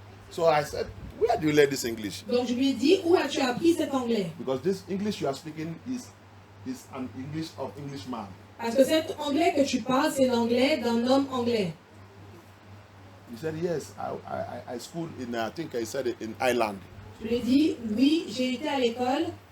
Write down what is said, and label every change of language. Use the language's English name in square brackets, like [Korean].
[English] So I said, where do you learn this English? [French] Donc je lui ai dit, où as-tu appris cet anglais? [English] Because this English you are speaking is an English of Englishman. [French] Parce que cet anglais que tu parles, c'est l'anglais d'un homme anglais. [English] He said, yes, I schooled in, I think I said it, in Ireland. [French] Je lui ai dit, oui, j'ai été à l'école.